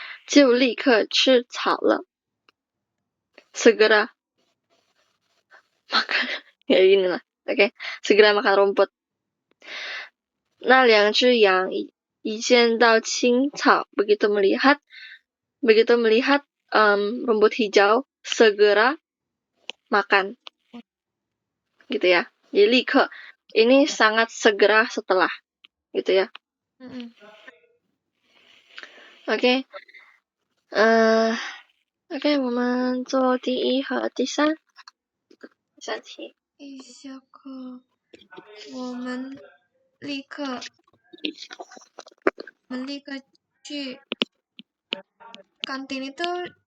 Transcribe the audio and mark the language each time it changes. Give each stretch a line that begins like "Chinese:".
Chinese: 就立刻吃草了
Indonesian: segera makan. Ya gini lah. Oke. Segera makan rumput.
Chinese: 那两只羊一见到青草
Indonesian: begitu melihat rumput hijau segera makan. Gitu ya. Jadi 立刻 ini sangat segera setelah gitu ya.
Chinese: OK， OK， 我们做第一和第三题。一下课，我们立刻去
Indonesian: kantin itu